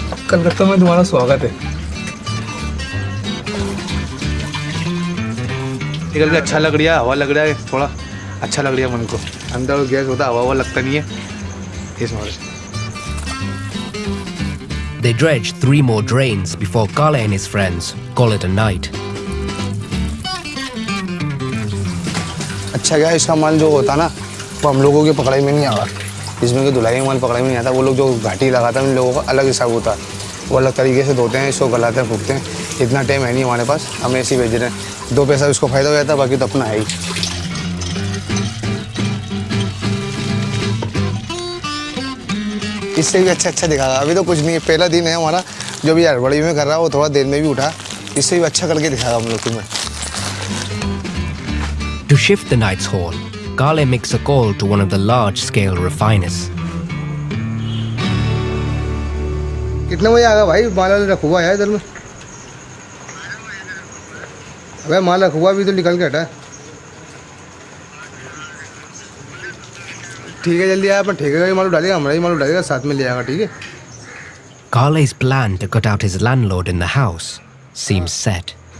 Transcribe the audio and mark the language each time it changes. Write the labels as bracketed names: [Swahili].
[Hindi] कलकत्ता में तुम्हारा स्वागत है। निकल के अच्छा लग रहा है, हवा लग रहा है, थोड़ा अच्छा लग रहा है मन को। अंदर गैस होता है, हवा लगता नहीं है इस वजह से। [English] They dredge 3 more drains before Kale and his friends call it a night. [Hindi] अच्छा क्या है, इसका माल जो होता ना वो हम लोगों की पकड़ाई में नहीं आता। इसमें कि धुलाई में माल पकड़ाई में नहीं आता। वो लोग जो घाटी लगाता है उन लोगों का अलग हिसाब होता है, वो अलग तरीके से धोते हैं, इसको गलाते हैं, फूकते हैं। इतना टाइम है नहीं हमारे पास, हम ऐसे ही भेज रहे हैं। 2 पैसा उसको फ़ायदा हो जाता है, बाकी तो अपना है ही। इससे भी अच्छा दिखागा। अभी तो कुछ नहीं है, पहला दिन है हमारा। जो भी हड़बड़ी में कर रहा है वो थोड़ा देर में भी उठा, इससे भी अच्छा करके दिखागा हम लोग तुम्हें। [English] To shift the night's haul, Kale makes a call to one of the large-scale refiners. [Hindi] कितने बजे आएगा भाई? माल रखा हुआ है इधर में। अबे माल रखा हुआ अभी तो निकल के हटा है। ठीक है, जल्दी आया। अपन ठेके का ही माल डालेगा, हमारा ही माल डालेगा, साथ में ले आएगा। ठीक है। [English] Kale's plan to cut out his landlord in the house seems set.